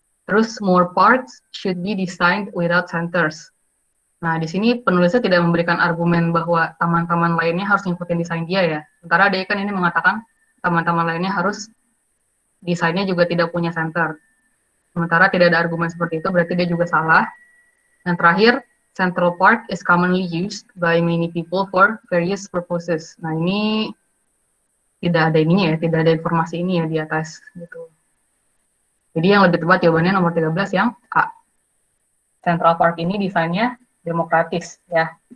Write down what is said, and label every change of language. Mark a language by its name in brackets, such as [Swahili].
[English] Terus more parks should be designed without centers. [Indonesian] Nah, di sini penulisnya tidak memberikan argumen bahwa taman-taman lainnya harus ngikutin desain dia ya. Sementara dia kan ini mengatakan taman-taman lainnya harus desainnya juga tidak punya center. Sementara tidak ada argumen seperti itu, berarti dia juga salah. Dan terakhir, [English] Central Park is commonly used by many people for various purposes. [Indonesian] Nah, ini tidak ada ininya ya, tidak ada informasi ini ya di atas gitu. Jadi yang lebih tepat jawabannya nomor 13 yang A. Central Park ini desainnya demokratis ya.